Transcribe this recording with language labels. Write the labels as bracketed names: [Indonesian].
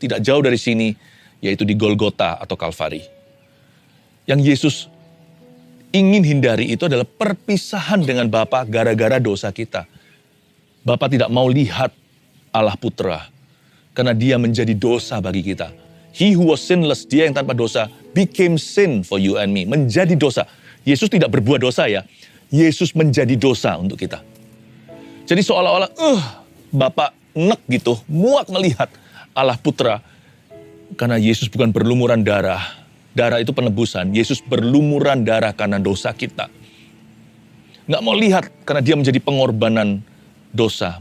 [Indonesian] Tidak jauh dari sini, yaitu di Golgota atau Kalvari. Yang Yesus ingin hindari itu adalah perpisahan dengan Bapa gara-gara dosa kita. Bapa tidak mau lihat Allah Putra karena dia menjadi dosa bagi kita. [English] He who was sinless, [Indonesian] dia yang tanpa dosa, [English] became sin for you and me. [Indonesian] Menjadi dosa. Yesus tidak berbuat dosa ya. Yesus menjadi dosa untuk kita. Jadi seolah-olah, Bapak nek gitu, muak melihat Allah Putra. Karena Yesus bukan berlumuran darah. Darah itu penebusan. Yesus berlumuran darah karena dosa kita. Nggak mau lihat karena dia menjadi pengorbanan dosa.